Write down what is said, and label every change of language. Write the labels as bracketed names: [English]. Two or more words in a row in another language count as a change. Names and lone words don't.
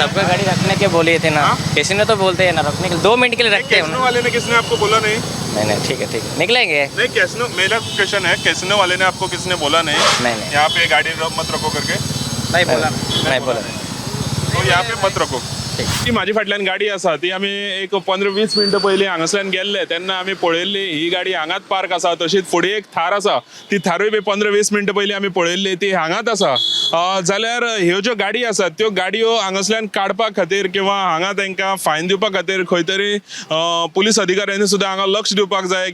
[Hindi] सबका गाड़ी रखने के बोले थे ना। हाँ? किसी ने तो बोलते हैं ना रखने के लिए, 2 मिनट के लिए रखते हैं कैसीनो ना। वाले ने किसने आपको बोला नहीं? नहीं ठीक है निकलेंगे। नहीं, कैसीनो, मेरा क्वेश्चन है, कैसीनो वाले ने आपको किसने बोला नहीं नहीं यहाँ पे गाड़ी मत रखो करके? नहीं बोला। तो यहाँ पे मत रखो. [Konkani] ती माझी फाटल्यान गाडी आसा ती आमी एक 15-20 मिनटां पयलीं हांगासल्यान गेल्ले तेन्ना आमी पळयल्ली ही गाडी हांगाच पार्क आसा. तशीच फुडें एक थार आसा, ती थारूय बी 15-20 मिनटां पयलीं आमी पळयल्ली ती हांगाच आसा. जाल्यार ह्यो ज्यो गाडी आसात त्यो गाडयो हांगासल्यान काडपा खातीर किंवा हांगा तांकां फायन दिवपा खातीर खंय तरी पुलीस अधिकाऱ्यांनी सुद्दां हांगा लक्ष दिवपाक जाय.